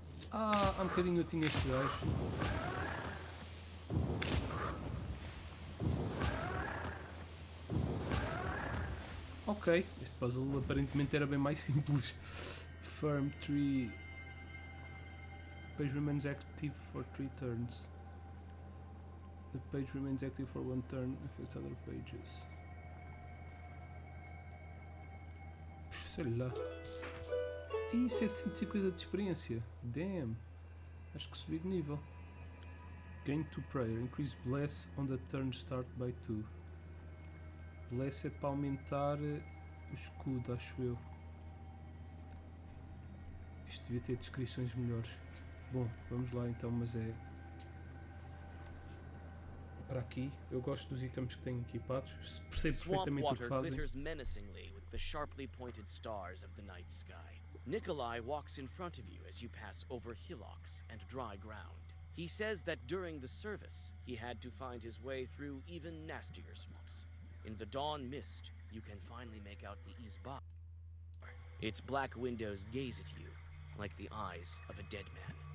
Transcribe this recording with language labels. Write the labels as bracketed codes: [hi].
[pt] Ah, há um bocadinho eu tinha este gajo. Ok, este puzzle aparentemente era bem mais simples. [en] Firm tree. Page remains active for 3 turns. The page remains active for 1 turn, affects other pages. [pt] Sei lá. Ih, 750 de experiência. Damn. Acho que subi de nível. [en] Gain 2 prayer. Increase bless on the turn start by 2. [pt] Bless é para aumentar o escudo, acho eu. Isto devia ter descrições melhores. Bom, vamos lá então, mas é... Para aqui, eu gosto dos itens que tenho equipados, percebo perfeitamente o que fazem. [en] Glitters menacingly with the sharply pointed stars of the night sky. Nikolai walks in front of you as you pass over hillocks and dry ground. He says that during the service, he had to find his way through even nastier swamps. In the dawn mist, you can finally make out the Izba. Its black windows gaze at you, like the eyes of a dead man.